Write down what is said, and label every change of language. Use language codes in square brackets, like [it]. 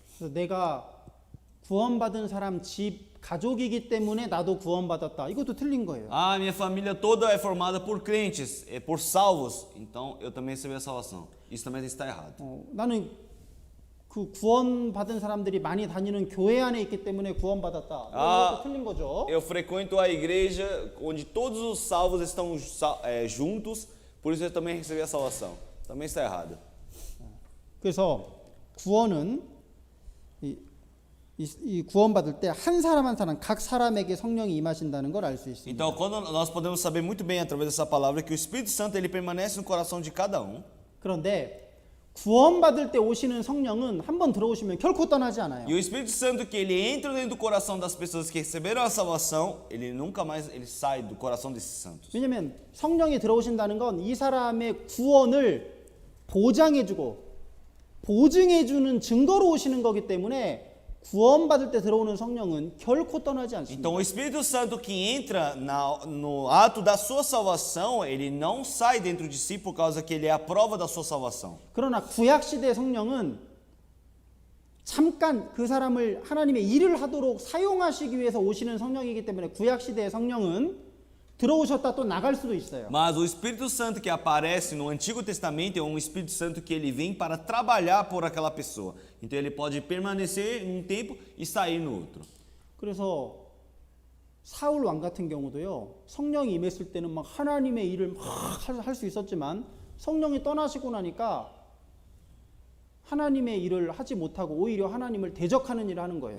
[ko] 그래서 내가 구원받은 사람 집 가족이기 때문에 나도 구원받았다. 이것도 틀린 거예요. [pt] Ah, minha família toda é formada por crentes, por salvos, então eu também recebi a salvação. Isso também está errado. [ko] 나는 그 구원받은 사람들이 많이 다니는 교회 안에 있기 때문에 구원받았다. 이것도 틀린 거죠. [pt] Eu frequento a igreja onde todos os salvos estão juntos, por isso eu também recebi a salvação. Também está errado. [ko] 그래서 구원은 이 구원받을 때 한 사람 한 사람 각 사람에게 성령이 임하신다는 걸 알 수 있습니다. [pt] Então, quando nós podemos saber muito bem através dessa palavra que o Espírito Santo ele permanece no coração de cada um. [ko] 그런데 구원받을 때 오시는 성령은 한번 들어오시면 결코 떠나지 않아요. [pt] E o Espírito Santo que ele entra dentro do coração das pessoas que receberam a salvação, ele nunca mais ele sai do coração desses santos. [ko] 왜냐하면 성령이 들어오신다는 건 이 사람의 구원을 보장해주고 보증해주는 증거로 오시는 거기 때문에 구원받을 때 들어오는 성령은 결코 떠나지 않습니다. [pt] Então o Espírito Santo que entra no ato da sua salvação, ele não sai dentro de si por causa que ele é a prova da sua salvação. [ko] 그러나 구약 시대 성령은 잠깐 그 사람을 하나님의 일을 하도록 사용하시기 위해서 오시는 성령이기 때문에 구약 시대의 성령은 들어오셨다 또 나갈 수도 있어요. [pt] Mas o Espírito Santo que aparece no Antigo Testamento é um Espírito Santo que ele vem para trabalhar por aquela pessoa. Então ele pode permanecer um tempo e sair no outro. [ko] 그래서 사울 왕 같은 경우도요. 성령이 임했을 때는 막 하나님의 일을 막 할 수 있었지만 성령이 떠나시고 나니까 하나님의 일을 하지 못하고 오히려 하나님을 대적하는 일을 하는 거예요.